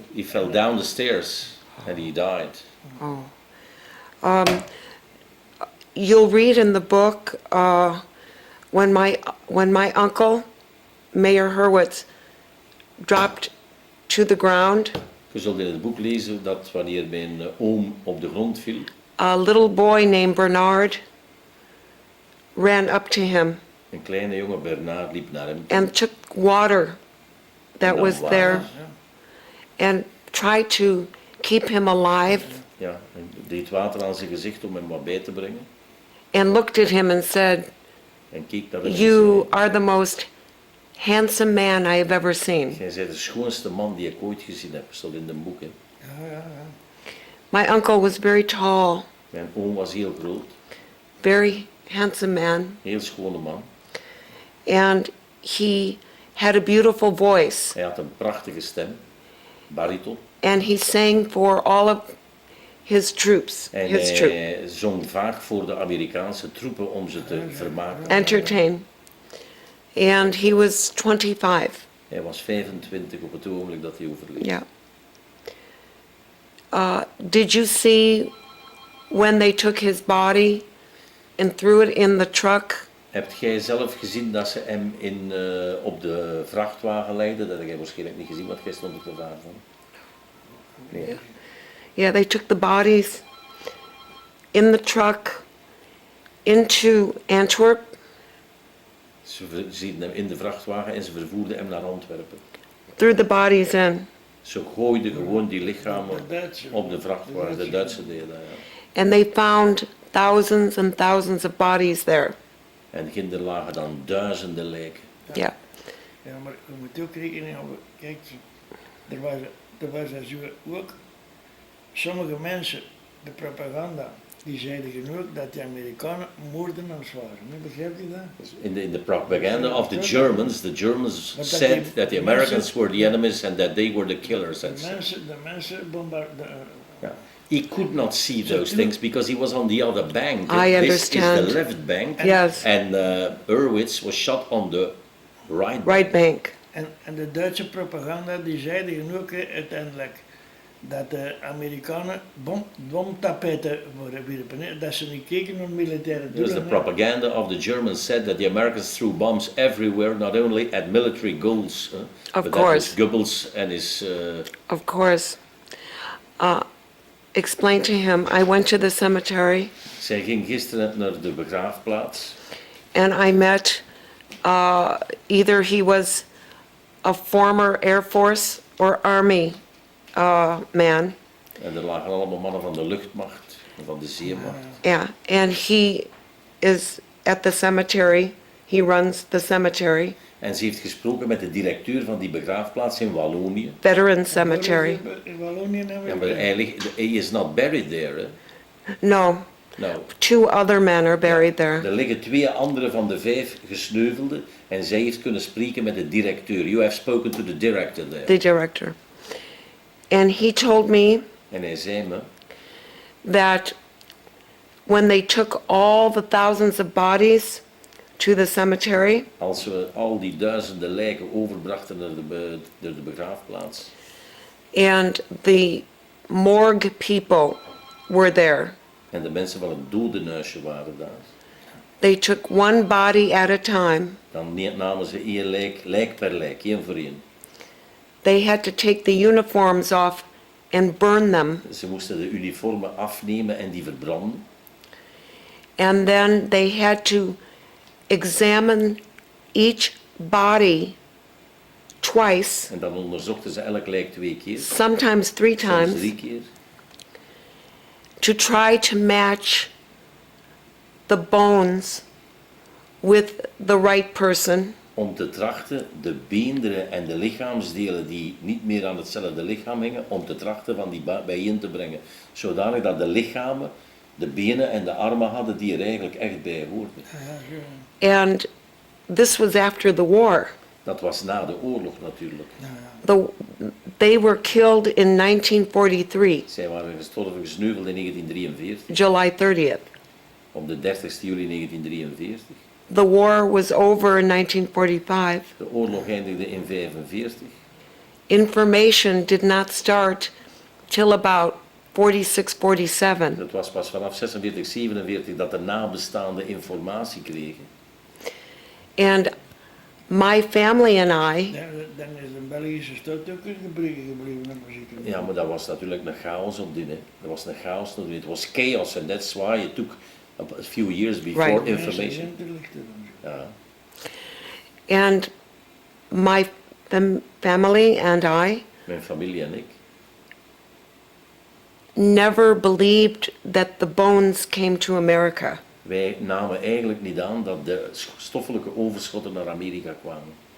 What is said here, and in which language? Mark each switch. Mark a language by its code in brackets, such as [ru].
[en] he fell down the stairs and he died. Oh. You'll read in the book when my uncle, Mayor Hurwitz, dropped to the ground. [nl] Je zult in het boek lezen dat wanneer mijn oom op de grond viel, [en] A little boy named Bernard ran up to him [nl] een kleine jongen Bernard liep naar hem [en] and took water that [nl] Nou, [en] was water. there [nl] Ja. [en] and tried to keep him alive [nl] ja, en deed water aan zijn gezicht om hem wat bij te brengen. [en] and looked at him and said, [nl] En keek naar hem en [en] "You [nl] zei, [en] are the most handsome man I have ever seen." [nl] jij bent de schoonste man die ik ooit gezien heb, stond in het boek. Hè. Ja. [en] My uncle was very tall, [nl] Mijn oom was heel groot, [en] very handsome man, [nl] heel schone man. [en] and he had a beautiful voice, [nl] Hij had een prachtige stem, bariton. [en] and he sang for all of his troops, [nl] En [en] his troop, [nl] hij zong vaak voor de Amerikaanse troepen om ze te vermaken. [en] entertain. And he was 25, [nl] Hij was 25 op het ogenblik dat hij overleed. [en] yeah. Did you see when they took his body and threw it in the truck? [nl] Hebt jij zelf gezien dat ze hem op de vrachtwagen leidden? Dat heb jij waarschijnlijk niet gezien, want jij stond op de vrachtwagen. Nee. [en] Yeah, they took the bodies in the truck into Antwerp, [nl] Ze zien hem in de vrachtwagen en ze vervoerden hem naar Antwerpen. threw the bodies in, Ze gooiden gewoon die lichamen De Duitse. op de vrachtwagen. De Duitse deden dat, ja. [en] and they found thousands and thousands of bodies there. [nl] En er lagen dan duizenden lijken. [en] Yeah. [nl] Ja, maar je moet ook rekening houden. Kijk, er was zo ook sommige mensen, de propaganda, die zeiden genoeg dat de Amerikanen moordenaars waren. Begrijpt u dat? [en] In the propaganda of the Germans [nl] dat [en] said [nl] die [en] that the Americans were the enemies and that they were the killers. [nl] De mensen bombarderen. [en] Yeah. He could not see those things because he was on the other bank. I This understand. is the left bank. Yes. And Hurwitz was shot on the right bank. Right bank. [nl] En de Duitse propaganda die zeiden genoeg uiteindelijk dat de Amerikanen bomtapijten wierpen, hè, dat ze niet keken naar militaire [en] Because [nl] doelen. [en] the propaganda of the Germans said that the Americans threw bombs everywhere, not only at military goals, Of but course. that was Goebbels and his. Of course. Explain to him, I went to the cemetery [nl] Zij ging gisteren naar de begraafplaats [en] and I met either he was a former Air Force or Army man. [nl] en er lagen allemaal mannen van de luchtmacht en van de zeemacht. [en] Yeah, and he is at the cemetery. He runs the cemetery, [nl] En ze heeft gesproken met de directeur van die begraafplaats in Wallonië. [en] Veteran Cemetery. [nl] In Wallonië hebben Ja, we [en] maar he is not buried there. Hè? No, [nl] Nou, [en] 2 other men are buried there. [nl] er liggen 2 andere van de 5 gesneuvelden en zij heeft kunnen spreken met de directeur. [en] You have spoken to the director there. The director. And he told me [nl] En hij zei me, [en] that when they took all the thousands of bodies to the cemetery, [nl] als we al die duizenden lijken overbrachten naar de begraafplaats. [en] and the morgue people were there, [nl] En de mensen van het dodenhuisje waren daar. [en] they took one body at a time. [nl] Dan namen ze 1 lijk per lijk, 1 voor 1. [en] They had to take the uniforms off and burn them. [nl] Ze moesten de uniformen afnemen en die verbranden. [en] And then they had to examine each body twice, [nl] En dan onderzochten ze elk lijk 2 keer, [en] sometimes 3 [nl] soms [en] times, [nl] 3 keer. [en] to try to match the bones with the right person. [nl] Om te trachten de beenderen en de lichaamsdelen die niet meer aan hetzelfde lichaam hingen, om te trachten van die bijeen te brengen. Zodanig dat de lichamen, de benen en de armen hadden die er eigenlijk echt bij hoorden. [en] And this was after the war. [nl] Dat was na de oorlog natuurlijk. [en] They were killed in 1943, [nl] Zij waren gesneuveld in 1943, [en] July 30th. [nl] op de 30 juli 1943. [en] The war was over in 1945. [nl] De oorlog eindigde in 1945. [en] Information did not start till about 46, 47. [nl] Het was pas vanaf 46, 47 dat de nabestaanden informatie kregen. [en] And my family and I, [nl] Dan is de Belgische stad ook in gebreken gebleven. Ja, maar dat was natuurlijk een chaos op die. Hè. Dat was een chaos op die. [en] It was chaos and that's why it took a few years before Right. information. Ja. and my family and I [nl] Mijn familie en ik. [en] never believed that the bones came to America. [nl] Wij namen eigenlijk niet aan dat de stoffelijke overschotten naar Amerika kwamen.